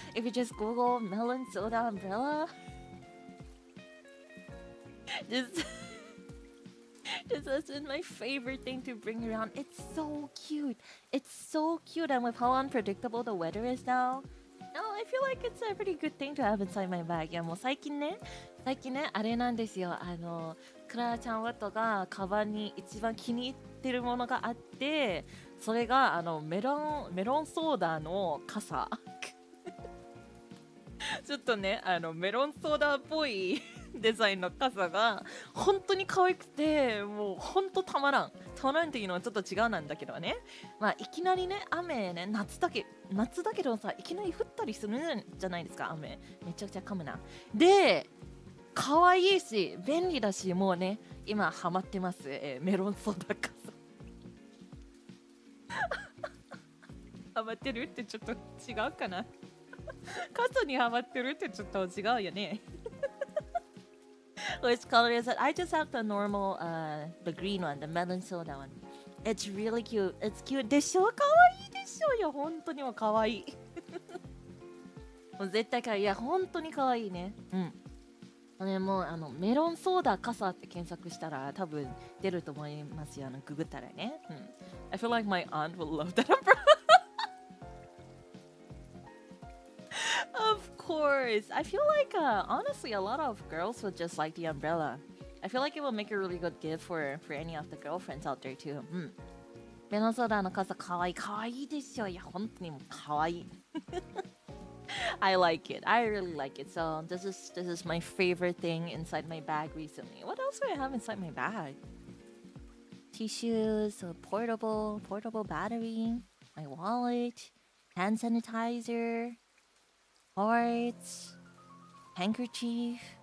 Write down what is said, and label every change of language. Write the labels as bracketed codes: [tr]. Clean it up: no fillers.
[en] If you just Google melon soda umbrella. This has been my favorite thing to bring around. It's so cute. And with how unpredictable the weather is now, I feel like it's a pretty good thing to have inside my bag. [ja] いやもう最近ね、あれなんですよ。クララちゃんワットがカバンに一番気に入ってるものがあって、それがメロンソーダの傘。ちょっとね、メロンソーダっぽいデザインの傘が本当に可愛くて、もう本当たまらんっていうのはちょっと違うなんだけどね。まあいきなりね、雨ね、夏だけどさ、いきなり降ったりするんじゃないですか、雨。めちゃくちゃ噛むな。で、可愛いし便利だし、もうね、今ハマってます。メロンソーダ傘。ハマってるってちょっと違うかな。傘にハマってるってちょっと違うよね。 [en] Which color is it? I just have the normal, the green one, the melon soda one. It's really cute. It's cute. [ja] でしょ？かわいいでしょ？いや、本当にもかわいい。もう絶対かわいい。いや、本当にかわいいね。うん。ね、もうメロンソーダ傘って検索したら多分出ると思いますよ。ググったらね。うん。 [en] I feel like my aunt will love that umbrella. Of course. I feel like, honestly, a lot of girls would just like the umbrella. I feel like it will make a really good gift for any of the girlfriends out there too. [ja] メロンソーダの傘かわいいでしょ。いや、本当にもうかわいい。 [en] I like it. I really like it. So this is my favorite thing inside my bag recently. What else do I have inside my bag? Tissues, a portable battery, my wallet, hand sanitizer, hearts, handkerchief.